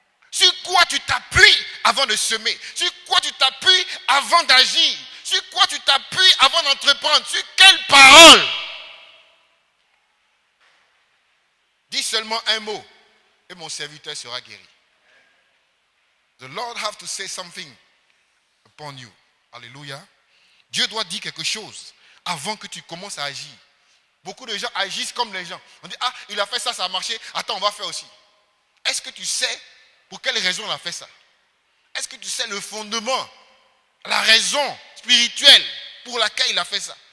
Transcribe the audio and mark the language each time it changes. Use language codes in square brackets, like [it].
[fr] Sur quoi tu t'appuies avant de semer? Sur quoi tu t'appuies avant d'agir? Sur quoi tu t'appuies avant d'entreprendre? Sur quelle parole? Dis seulement un mot et mon serviteur sera guéri. [en] The Lord have to say something upon you. [fr] Alléluia. Dieu doit dire quelque chose avant que tu commences à agir. Beaucoup de gens agissent comme les gens. On dit, ah, il a fait ça, ça a marché. Attends, on va faire aussi. Est-ce que tu sais pour quelle raison il a fait ça? Est-ce que tu sais le fondement, la raison spirituelle pour laquelle il a fait ça?